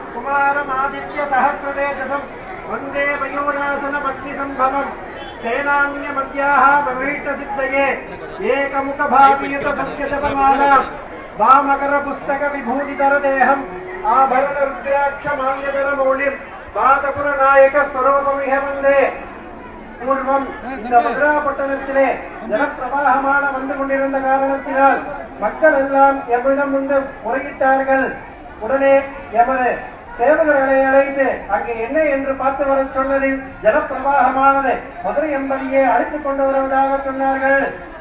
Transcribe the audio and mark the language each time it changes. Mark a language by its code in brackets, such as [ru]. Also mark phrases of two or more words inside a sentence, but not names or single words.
[sa] कुमारमादित्यसहस्रतेजसम् वन्दे मयूरासन भक्तिसम्भवम् सेनान्यमद्याः प्रभीष्टसिद्धये एकमुखभावियुत सत्यजपमाला वामकर पुस्तक विभूतिधरदेहम् आभरण रुद्राक्षमाल्यधरमौलिम् पादपुरनायक स्वरूपमिह वन्दे [ta] பூர்வம் இந்த மதுரா பட்டணத்திலே ஜலப்பிரவாகமான வந்து கொண்டிருந்த காரணத்தினால் மக்கள் எல்லாம் எம்மிடம் வந்து முறையிட்டார்கள். உடனே எமது சேவகர்களை அழைத்து அங்கே என்ன என்று பார்த்து வர சொன்னதில் ஜலப்பிரவாகமானது மதுரை என்பதையே அழைத்துக் கொண்டு வருவதாக சொன்னார்கள்.